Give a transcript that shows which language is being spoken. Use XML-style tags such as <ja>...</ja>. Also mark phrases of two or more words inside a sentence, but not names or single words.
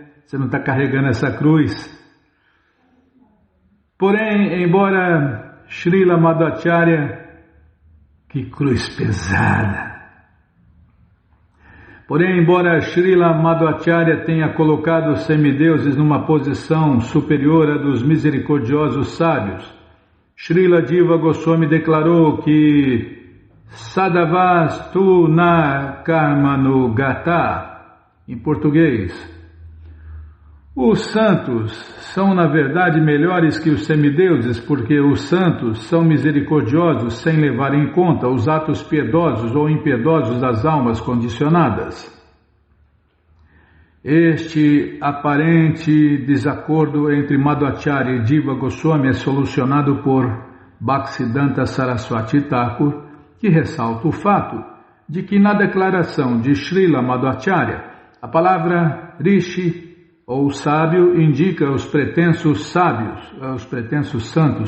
<pt>Você não está carregando essa cruz. Porém, embora Srila Madhvacharya, que cruz pesada. Porém, embora Srila Madhvacharya tenha colocado os semideuses numa posição superior à dos misericordiosos sábios, Srila Jiva Goswami declarou que</pt> <sa>Sadhavas tu na karmanugata.</sa> <pt>Em português, os santos são na verdade melhores que os semideuses, porque os santos são misericordiosos sem levar em conta os atos piedosos ou impiedosos das almas condicionadas. Este aparente desacordo entre Madhvacharya e Jiva Goswami é solucionado por Bhaktisiddhanta Saraswati Thakur, que ressalta o fato de que na declaração de Srila Madhvacharya, a palavra Rishi, ou sábio, indica os pretensos sábios, os pretensos santos.</pt>